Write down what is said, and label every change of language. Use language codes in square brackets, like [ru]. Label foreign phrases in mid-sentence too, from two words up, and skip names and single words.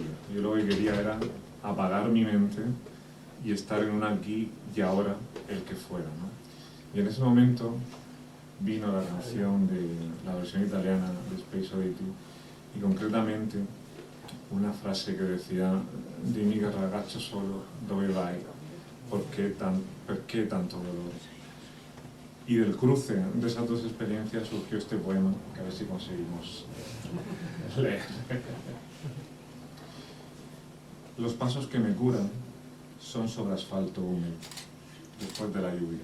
[es] Yo lo que quería era apagar mi mente y estar en un aquí y ahora, el que fuera, ¿no? Y en ese momento vino la canción de la versión italiana de Space Oddity, y concretamente una frase que decía: [it] "Dimmi che ragazzo solo, dove vai? [es] ¿Por qué tanto dolor?". Y del cruce de esas dos experiencias surgió este poema, que a ver si conseguimos leer. Los pasos que me curan son sobre asfalto húmedo, después de la lluvia.